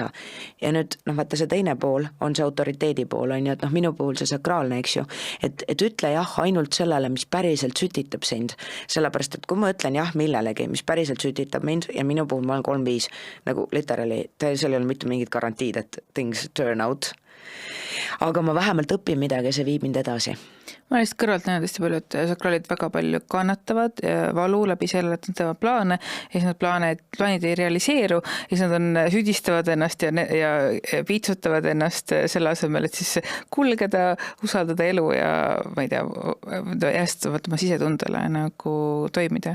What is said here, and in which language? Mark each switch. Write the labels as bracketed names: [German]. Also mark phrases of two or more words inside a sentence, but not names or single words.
[Estonian] Ja nüüd, noh, vaata see teine pool on see autoriteedi pool, on ju, et noh, minu puhul see sakraalne, eks ju, et ütle jah ainult sellele, mis päriselt sütitab sind. Sellepärast, et kui ma ütlen jah millelegi, mis päriselt sütitab mind ja minu puhul ma olen 3-5, nagu literally, seal ei ole mitte mingit garantiid, et [English] things turn out. [Estonian] Aga ma vähemalt õpin midagi, see viib mind edasi. Ma lihtsalt kõrvalt näen hästi palju, et sakraalid väga palju kannatavad valu läbi selle, et nad teevad plaane ja siis need plaanid ei realiseeru ja siis nad süüdistavad ennast ja piitsutavad ennast selle asemel, et siis kulgeda, usaldada elu ja ma ei tea, jästavalt oma sisetundele nagu toimida.